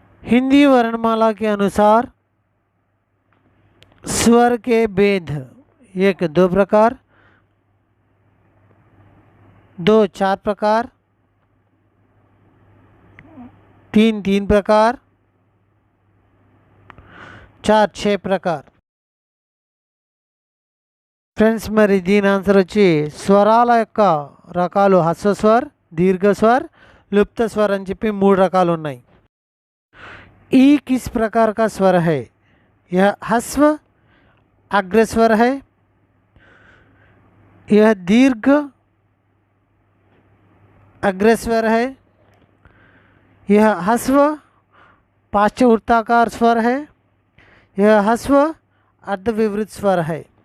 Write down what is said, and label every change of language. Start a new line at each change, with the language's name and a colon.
Hindi: हिंदी वर्णमाला के अनुसार स्वर के भेद एक दो प्रकार, दो चार प्रकार, तीन तीन प्रकार, चार छः प्रकार।
Telugu: फ्रेंड्स మరి దీని ఆన్సర్ వచ్చి స్వరాల యొక్క రకాలు హస్వ స్వర్, దీర్ఘ స్వర్, లుప్త స్వర్ అని చెప్పి మూడు రకాలు ఉన్నాయి।
Hindi: ई किस प्रकार का स्वर है? यह हस्व अग्रस्वर है, यह दीर्घ अग्रस्वर है, यह हस्व पार्श्ववृत्ताकार स्वर है, यह हस्व अर्धविवृत स्वर है।